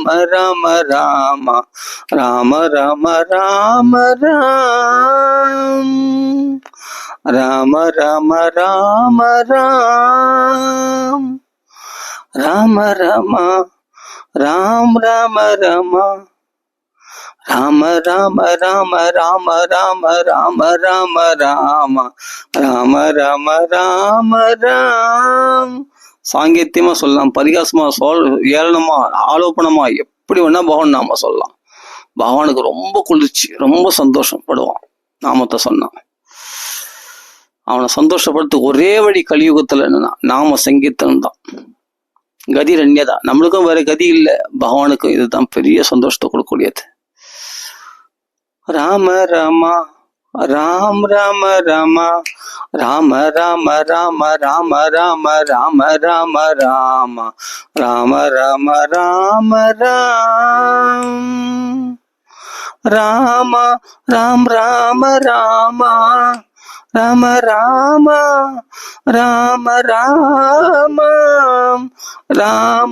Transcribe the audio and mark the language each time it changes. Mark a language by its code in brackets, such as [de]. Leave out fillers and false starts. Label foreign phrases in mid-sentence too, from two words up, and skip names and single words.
[ta] ராம ராம ராம ராம ராம ராம் ராம ராம ராம ராம் ராம ராம ராம் ராம ராம ராம ராம ராம ராம ராம ராம ராம ராம ராம ராம ராம ராம். சாங்கியத்தியமா சொல்லலாம், பரிகாசமா ஏளனமா ஆலோபனமா எப்படி வேணா பகவான் நாம சொல்லலாம். பகவானுக்கு ரொம்ப குளிர்ச்சி, ரொம்ப சந்தோஷப்படுவான் நாமத்தை சொன்னான். அவனை சந்தோஷப்படுத்த ஒரே வழி கலியுகத்துல என்னன்னா நாம சங்கீர்த்தனம் தான். கதி ரண்யதான், நம்மளுக்கும் வேற கதி இல்லை, பகவானுக்கும் இதுதான் பெரிய சந்தோஷத்தை கொடுக்கக்கூடியது. ராம ராம ராம் ராம ராம ராம ராம ராம ராம ராம ராம ராம ராம ராம ராம ராம ராம் ராம ராம் ராம ராம ராம ராம ராம ராம ராம